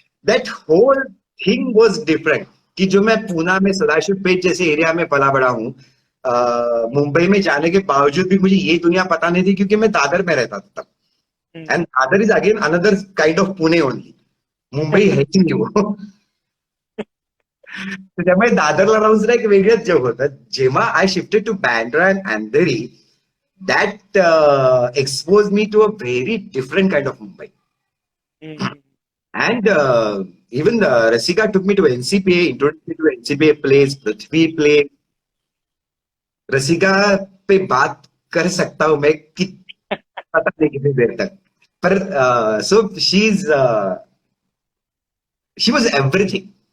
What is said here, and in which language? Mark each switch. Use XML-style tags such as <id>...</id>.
<en>That whole thing was different.</en> <hi>कि जो मैं पूना में सदाशिव पेठ जैसे एरिया में पला बड़ा हूँ, मुंबई में जाने के बावजूद भी मुझे ये दुनिया पता नहीं थी, क्योंकि मैं दादर में रहता था तब। हम्म,</hi> <en>and Dadar is again another kind of Pune only,</en> <hi>Mumbai है ही नहीं वो।</hi> <mr>तर त्यामुळे दादरला राहून सुद्धा एक वेगळंच जग होतं।</mr> <en>जेव्हा I shifted to Bandra and Andheri, that exposed me to a very different kind of Mumbai. Hmm, hmm. And even Rasika took me to NCPA, introduced me to NCPA plays, Prithvi play.</en> <hi>रसिका पे बात कर सकता हूं मैं कि पता नहीं कितनी देर तक, पर</hi> <en>So she was everything.</en>